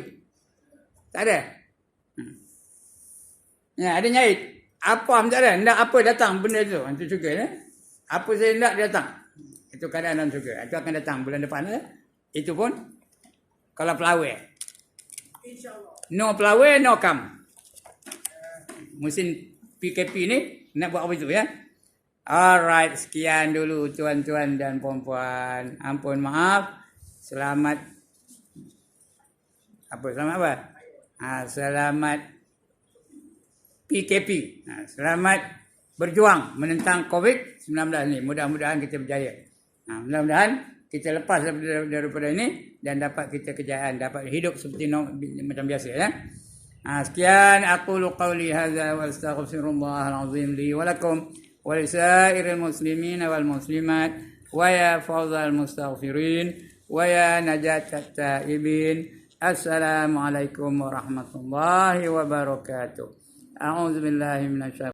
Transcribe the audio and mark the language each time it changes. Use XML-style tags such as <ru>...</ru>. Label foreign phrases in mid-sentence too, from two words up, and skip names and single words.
<ms>Tak ada. Ada nyait. Apa tak ada? Nak apa datang benda tu? Itu syurga ya. Apa saya nak dia datang. Itu keadaan dalam syurga. Itu akan datang bulan depan ya. Itu pun kalau pelawai. InsyaAllah.</ms> <en>No pelawai, no come.</en> <ms>Musim PKP ni nak buat apa itu ya? Alright, sekian dulu tuan-tuan dan puan-puan. Ampun maaf. Selamat apa? Selamat PKP. Selamat berjuang menentang COVID-19 ni. Mudah-mudahan kita berjaya. Mudah-mudahan kita lepas daripada ini dan dapat kita kejayaan, dapat hidup seperti macam biasa ya.</ms> <ar>Sekian أقول قولي هذا وأستغفر الله العظيم لي ولكم ولسائر المسلمين والمسلمات ويا فوز المستغفرين ويا نجاة التائبين. السلام عليكم ورحمة الله وبركاته. أعوذ بالله من الشيطان الر</ar>